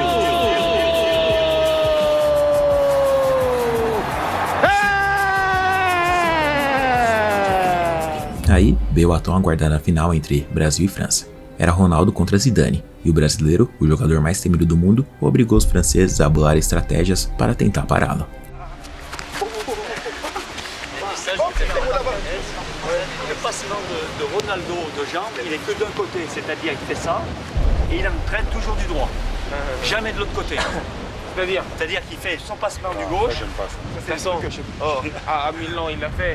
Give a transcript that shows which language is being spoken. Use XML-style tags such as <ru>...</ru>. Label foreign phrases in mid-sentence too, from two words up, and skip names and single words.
<pt>Aí veio a tão aguardada final entre Brasil e França. Era Ronaldo contra Zidane, e o brasileiro, o jogador mais temido do mundo, obrigou os franceses a bolar estratégias para tentar pará-lo.</pt> <fr>Le passement de Ronaldo de jambe, il est que d'un côté, c'est-à-dire qu'il fait ça, et il traîne toujours du droit, jamais de l'autre côté. C'est-à-dire qu'il fait son passement du gauche. De toute façon, à Milan, il l'a fait.</fr>